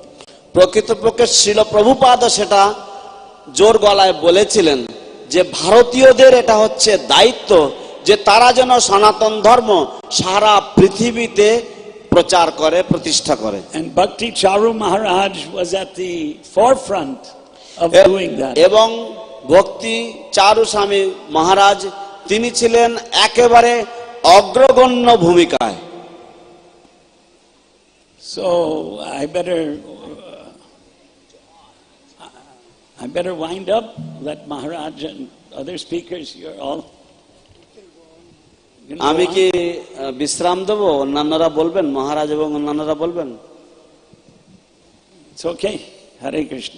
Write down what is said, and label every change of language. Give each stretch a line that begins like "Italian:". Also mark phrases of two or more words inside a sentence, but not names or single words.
Bangla: প্রকৃতপক্ষে শ্রীল প্রভুপাদ সেটা জোর গলায় বলেছিলেন যে ভারতীয়দের এটা হচ্ছে দায়িত্ব যে তারা যেন সনাতন ধর্ম সারা পৃথিবীতে প্রচার করে, প্রতিষ্ঠা করে।
English: And Bhakti Charu Maharaj was at the forefront of doing that.
Bangla: এবং ভক্তি চারু স্বামী মহারাজ তিনি ছিলেন একেবারে অগ্রগণ্য ভূমিকায়।
English: So I better wind up. Let Maharaj and other speakers, you're all.
Bangla: আমি কি বিশ্রাম দেব? অন্যান্যরা বলবেন, মহারাজ এবং অন্যান্যরা বলবেন।
English: It's okay. Hare Krishna.